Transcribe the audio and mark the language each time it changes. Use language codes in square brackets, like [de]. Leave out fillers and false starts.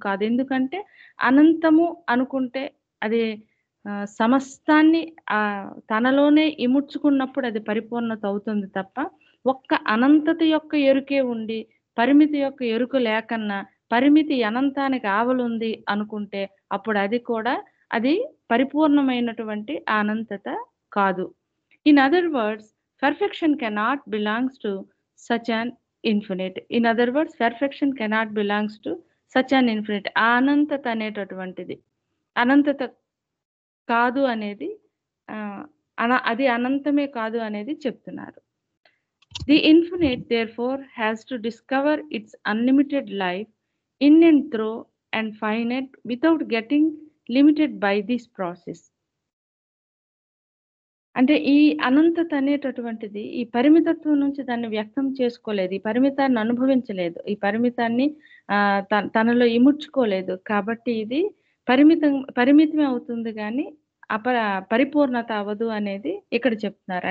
[te] ఎందుకంటే అనంతము అనుకుంటే అది సమస్తాన్ని తనలోనే ఇముడ్చుకున్నప్పుడు అది పరిపూర్ణత అవుతుంది తప్ప, ఒక్క అనంతత యొక్క ఎరుకే ఉండి పరిమితి యొక్క ఎరుక లేకన్నా పరిమితి అనంతానికి ఆవలుంది అనుకుంటే అప్పుడు అది పరిపూర్ణమైనటువంటి అనంతత కాదు. [en] In other words, perfection cannot belongs to such an infinite. In other words, perfection cannot belongs to such an infinite. [te] అనంతత అనేటటువంటిది అనంతత కాదు అనేది, అది అనంతమే కాదు అనేది చెప్తున్నారు. [en] The infinite therefore has to discover its unlimited life in and through and finite without getting limited by this process. [te] అంటే ఈ అనంతత అనేటటువంటిది ఈ పరిమితత్వం నుంచి దాన్ని వ్యక్తం చేసుకోలేదు, ఈ పరిమితాన్ని అనుభవించలేదు, ఈ పరిమితాన్ని తనలో ఇముడ్చుకోలేదు. కాబట్టి ఇది పరిమితమే అవుతుంది కానీ పరిపూర్ణత అవ్వదు అనేది ఇక్కడ చెప్తున్నారు.